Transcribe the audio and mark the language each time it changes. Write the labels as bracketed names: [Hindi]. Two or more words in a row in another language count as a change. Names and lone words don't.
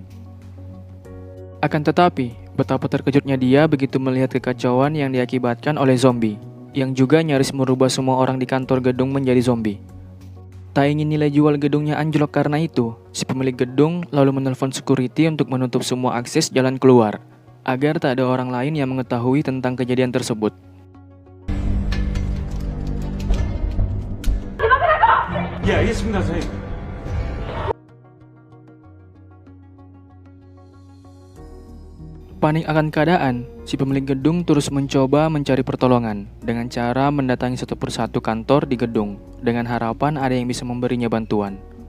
[Indonesian] Akan tetapi, betapa terkejutnya dia begitu melihat kekacauan yang diakibatkan oleh zombie, yang juga nyaris merubah semua orang di kantor gedung menjadi zombie. Tak ingin nilai jual gedungnya anjlok karena itu, si pemilik gedung lalu menelpon security untuk menutup semua akses jalan keluar, agar tak ada orang lain yang mengetahui tentang kejadian tersebut. [Korean] 예, 알겠습니다, 선생님. [Indonesian] Panik akan keadaan, si pemilik gedung terus mencoba mencari pertolongan dengan cara mendatangi satu persatu kantor di gedung dengan harapan ada yang bisa memberinya bantuan.